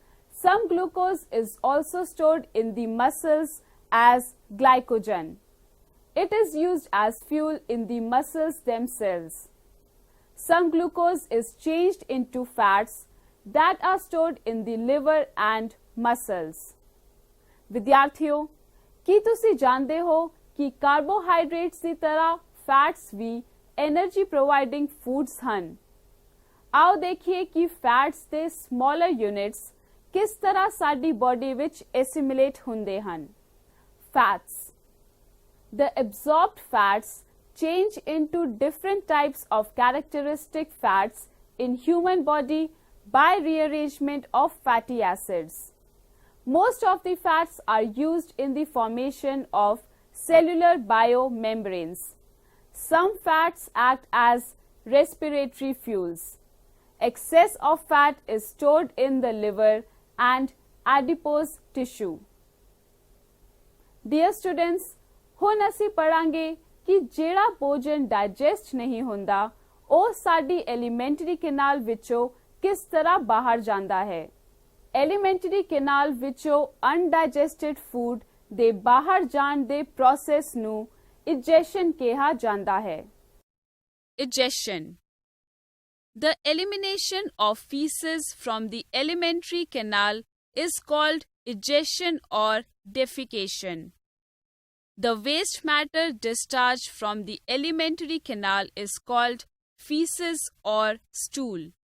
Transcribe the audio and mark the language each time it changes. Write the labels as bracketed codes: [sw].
[en] Some glucose is also stored in the muscles as glycogen. It is used as fuel in the muscles themselves. Some glucose is changed into fats that are stored in the liver and muscles. [pa] ਵਿਦਿਆਰਥੀਓ, ਕੀ ਤੁਸੀਂ ਜਾਣਦੇ ਹੋ ਕਿ carbohydrates ਦੀ ਤਰ੍ਹਾਂ fats ਵੀ energy providing foods ਹਨ। ਆਓ ਦੇਖੀਏ ਕਿ fats ਦੇ ਸਮਾਲਰ ਯੂਨਿਟਸ ਕਿਸ ਤਰ੍ਹਾਂ ਸਾਡੀ ਬਾਡੀ ਵਿੱਚ ਐਸਿਮੀਲੇਟ ਹੁੰਦੇ ਹਨ। Fats. [en] The absorbed fats change into different types of characteristic fats in human body by rearrangement of fatty acids. Most of the fats are used in the formation of cellular biomembranes. Some fats act as respiratory fuels. Excess of fat is stored in the liver and adipose tissue. Dear students, [pa] ਹੁਣ ਅਸੀਂ ਪੜਾਂਗੇ ਕਿ ਜਿਹੜਾ ਭੋਜਨ digest ਨਹੀਂ ਹੁੰਦਾ ਉਹ ਸਾਡੀ elementary canal ਵਿੱਚੋਂ ਕਿਸ ਤਰ੍ਹਾਂ ਬਾਹਰ ਜਾਂਦਾ ਹੈ। ਐਲੀਮੈਂਟਰੀ ਕੈਨਾਲ ਵਿੱਚੋਂ ਅਨਡਾਈਜੈਸਟਡ ਫੂਡ ਦੇ ਬਾਹਰ ਜਾਣ ਦੇ ਪ੍ਰੋਸੈਸ ਨੂੰ ਇਜੈਸ਼ਨ ਕਿਹਾ ਜਾਂਦਾ ਹੈ। [en] Egestion. The elimination of feces from the alimentary canal is called egestion or defecation. The waste matter discharged from the alimentary canal is called feces or stool.